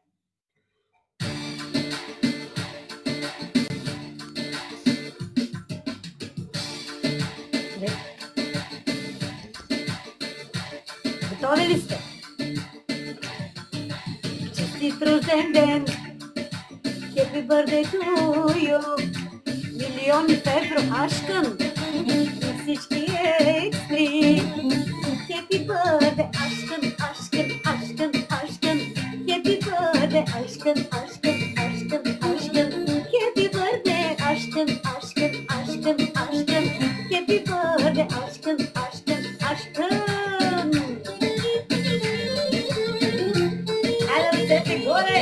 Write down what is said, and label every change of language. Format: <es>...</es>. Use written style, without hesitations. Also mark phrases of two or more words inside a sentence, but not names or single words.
<bg>Готови ли сте? Честит рожден ден!</bg> <en>Happy birthday to you!</en> <bg>Милиони в евро ашкан и всички екстри.</bg> <en>Happy birthday ашкан, ашкан, ашкан, ашкан. Happy birthday ашкан, ашкан, ашкан, ашкан. Happy birthday ашкан, ашкан, ашкан, ашкан. Happy birthday ашкан, ашкан, ашкан.</en> <bg>Айде ръцете горе!</bg>